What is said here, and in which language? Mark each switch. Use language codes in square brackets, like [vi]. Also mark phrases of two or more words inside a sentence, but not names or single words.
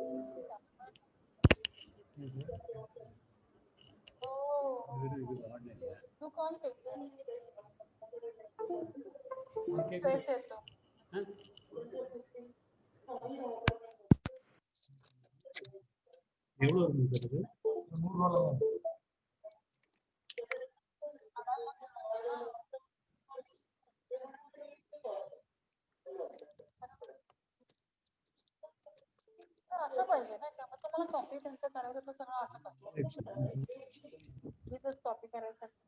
[en] Oh, you can't take it. [hi] वैसे तो [ta] எவ்வளவு இருக்கு சார் இது? 100 ரூபாய் தான். [mr] असं पाहिजे ना, त्यामुळे तुम्हाला कॉपी त्यांचं करायचं तर सगळं असं पाहिजे. तिथंच कॉपी करायचं.